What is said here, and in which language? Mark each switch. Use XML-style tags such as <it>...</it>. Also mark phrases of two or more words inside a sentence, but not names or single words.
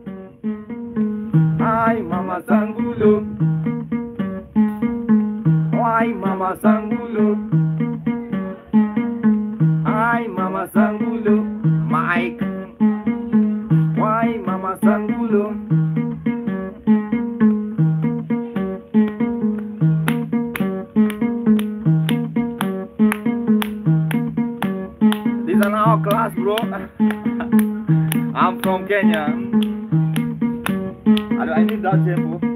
<en>Hi, Mama Sangulo. Hi, Mama Sangulo. Hi, Mama Sangulo. Mike. Hi, Mama Sangulo. This is our class, bro. I'm from Kenya. I need that tempo.</en>